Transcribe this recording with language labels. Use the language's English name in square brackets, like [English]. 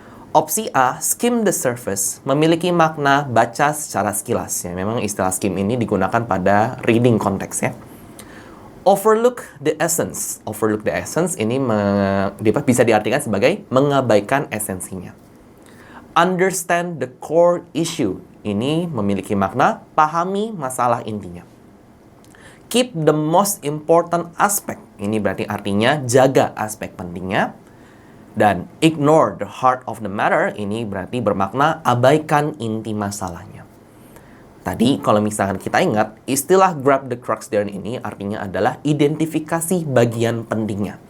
[Indonesian] Opsi A, [English] skim the surface, [Indonesian] memiliki makna baca secara sekilas. Ya, memang istilah skim ini digunakan pada reading konteks ya. [English] Overlook the essence. Overlook the essence [Indonesian] ini bisa diartikan sebagai mengabaikan esensinya. [English] Understand the core issue. [Indonesian] Ini memiliki makna pahami masalah intinya. [English] Keep the most important aspect. [Indonesian] Ini berarti artinya jaga aspek pentingnya. Dan [English] ignore the heart of the matter, [Indonesian] ini berarti bermakna abaikan inti masalahnya. Tadi kalau misalkan kita ingat, istilah [English] "grab the crux therein" [Indonesian] ini artinya adalah identifikasi bagian pentingnya.